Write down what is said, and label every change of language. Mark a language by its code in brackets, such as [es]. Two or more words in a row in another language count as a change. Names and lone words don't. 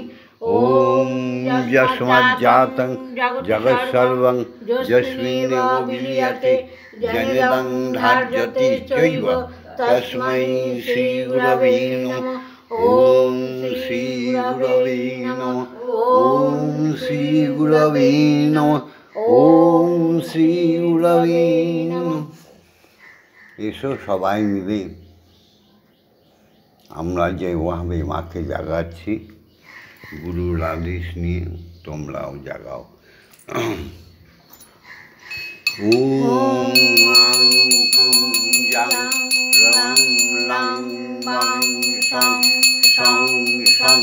[sa] ওম যস্মাজ্জাতং জগৎসর্বং যস্মিন্নেব বিলীয়তে জনিতং ধার্যতে চৈব তস্मै শ্রীগুরবে নমঃ। ওম শ্রীগুরবে নমঃ। ওম শ্রীগুরবে নমঃ। ওম শ্রীগুরবে নমঃ। [bn] এসো সবাই মিলে আমরা যেভাবে মাকে জাগাচ্ছি গুরুর আদেশ নিয়ে তোমরাও জাগাও। [sa] ওম আং ক্রুং জাং রং লং বং সং সং সং।